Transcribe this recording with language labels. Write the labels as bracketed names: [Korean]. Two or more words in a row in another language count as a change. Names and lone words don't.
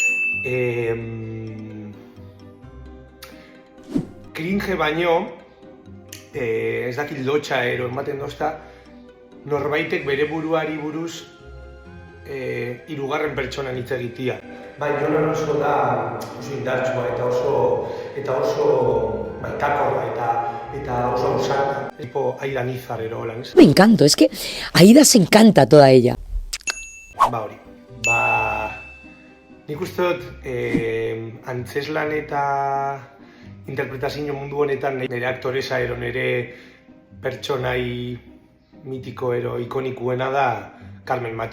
[Basque] Cringe baino, ez dakit lotxa ematen dozta, norbaitek bere buruari buruz hirugarren pertsonan hitz egitea. Bai, Jon Alonso da oso indartsua eta oso maitakorra eta oso ausarta. Tipo Aida Nizar holan, ez? [Spanish] Me encanto, es que Aida se encanta toda ella. [Basque] Hori. Nik uste dut antzeslan eta interpretazio mundu honetan nire aktoresa nire pertsonai mitiko ikonikuena da Carmen Machi.